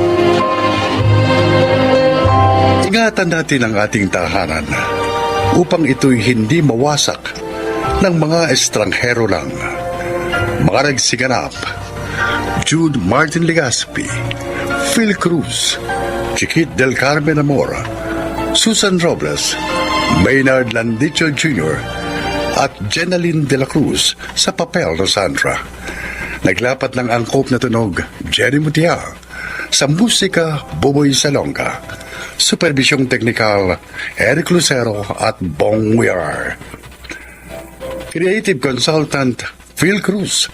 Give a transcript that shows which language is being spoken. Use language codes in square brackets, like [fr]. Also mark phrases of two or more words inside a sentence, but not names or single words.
[tl] Ingatan natin ang ating tahanan upang ito'y hindi mawasak ng mga estranghero lang. Mga nagsiganap: Jude Martin Legaspi, Phil Cruz, Chiquit del Carmen Amor, Susan Robles, Maynard Landicho Jr., at Jenaline de la Cruz sa papel na Sandra. Naglapat ng angkop na tunog, Jenny Mutia. Sa musika, Buboy Salonga. Supervisyong teknikal, Eric Lucero at Bong Weir. [en] Creative Consultant, Phil Cruz.